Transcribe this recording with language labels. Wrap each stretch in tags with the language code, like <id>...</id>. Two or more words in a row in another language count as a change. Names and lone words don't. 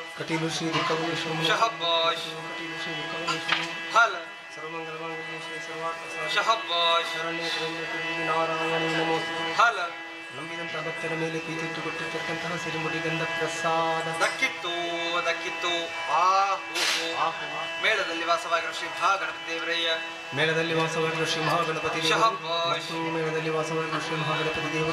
<kn>ಕಟೀಲು ಶ್ರೀ ದುಃಖಭೂಷಣ ಶಹಬ್ಬಾಷ್ ಕಟೀಲು ಶ್ರೀ ದುಃಖಭೂಷಣ ಹಲ</kn> <sa>ಸರ್ವಮಂಗಲಮಂಗಲ್ಯೇ ಶ್ರೀ ಸರ್ವಾರ್ಥ</sa> <kn>ಶಹಬ್ಬಾಷ್</kn> <sa>ಶರಣ್ಯ ತ್ರ್ಯಂಬಕೆ ನಾರಾಯಣ ನಮೋಸ್ತುತೆ. ಹಲ</sa> <kn>ನಂಬಿದಂತಹ ಭಕ್ತರ ಮೇಲೆ ಪ್ರೀತಿಟ್ಟು ಕೊಟ್ಟಿರ್ತಕ್ಕಂತಹ ಸಿರಿಮುಡಿ ಗಂಧ ಪ್ರಸಾದ ದಕ್ಕಿತ್ತು ದಕ್ಕಿತ್ತು ಆ ಮೇಳದಲ್ಲಿ ವಾಸವಾಗಿರುವ ಶ್ರೀ ಮಹಾಗಣಪತಿ ದೇವರಯ್ಯ ಮೇಳದಲ್ಲಿ ವಾಸವಾಗಿರುವ ಶ್ರೀ ಮಹಾಗಣಪತಿ ದೇವರು ಶಹಬ್ಬಾಷ್ ಮತ್ತು ಮೇಳದಲ್ಲಿ ವಾಸವಾಗಿರುವ ಶ್ರೀ ಮಹಾಗಣಪತಿ ದೇವರು</kn>